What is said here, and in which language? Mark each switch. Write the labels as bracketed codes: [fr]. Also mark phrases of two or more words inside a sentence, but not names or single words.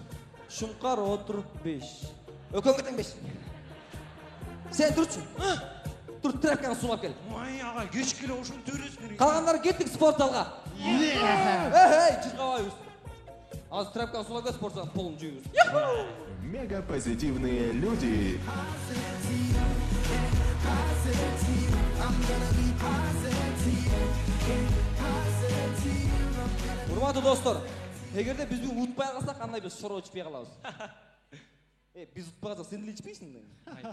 [ky] Шумкар, отур 5. Өкөнгө тең 5. Сен турчу. Тур, тряпканы сулап кел. Ай, агай, кечке эле ошону төрөсүн. Калгандары кеттик спорт залга. Эй, чыркабайбыз. Азыр тряпканы сулап кел, спорт залга полун жүйбүз. [ru] Мега позитивные люди. [ky] Урматтуу достор, эгерде биз бүгүн утпай калсак, андай биз шороо ичпей калабыз. Биз утпай калсак, сен деле ичпейсиң да.